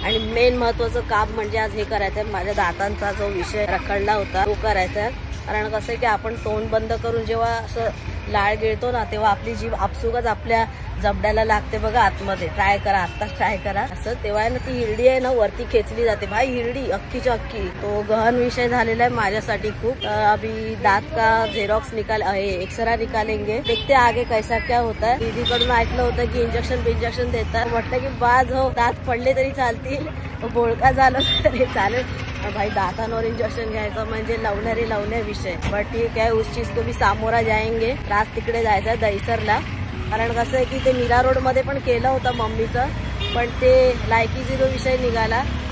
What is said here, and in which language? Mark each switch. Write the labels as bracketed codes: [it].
[mr] आणि मेन महत्वाचं काम म्हणजे आज हे करायचंय, माझ्या दातांचा जो विषय रखडला होता तो करायचा. कारण कसं आहे की आपण तोंड बंद करून जेव्हा असं लाळ गिळतो ना, तेव्हा आपली जीभ आपसुकच आपल्या जबड्याला लागते बघा आतमध्ये. ट्राय करा, आत्ताच ट्राय करा असं. तेव्हा ना ती हिरडी आहे ना वरती खेचली जाते भाई, हिरडी अख्खीच्या अख्खी. तो गहन विषय झालेला आहे माझ्यासाठी खूप. [hi] अभी दात का झेरॉक्स एक्सरा निकालेंगे, देखते आगे कैसा क्या होता है. [mr] दीदीकडून ऐकलं होतं की इंजेक्शन देतात. म्हटलं की बाज हो, दात पडले तरी चालतील, बोळका झालं तरी चालेल. भाई दातांवर इंजेक्शन घ्यायचं म्हणजे लवणे विषय. बट ठीक आहे, [hi] उस चीज को भी सामोरा जाएंगे. [mr] रात तिकडे जायचं दहीसरला. कारण कसं आहे की ते मीरा रोड मध्ये पण केलं होतं मम्मीचं, पण ते लायकी 0 विषय निघाला.